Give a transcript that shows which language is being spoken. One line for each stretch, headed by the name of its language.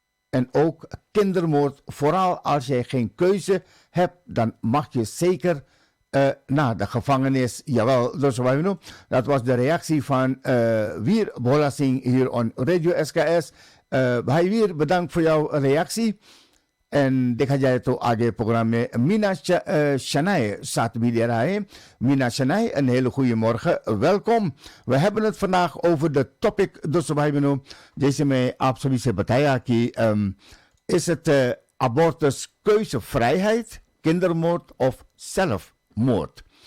Dutch: En ook kindermoord, vooral als jij geen keuze hebt, dan mag je zeker naar de gevangenis. Jawel, dat was de reactie van Weer Bola Singh hier op Radio SKS. Weer, bedankt voor jouw reactie.
Hindi: En देखा जाए तो आगे programme में मीना शनाई साथ भी दे रहा है.
Dutch: Mina Shanae, een hele goede morgen. Welkom. We hebben het vandaag over de topic
Hindi: दोस्तों भाई बहनों जैसे मैं आप सभी से बताया कि
Dutch: is het abortus keuzevrijheid, kindermoord of zelfmoord?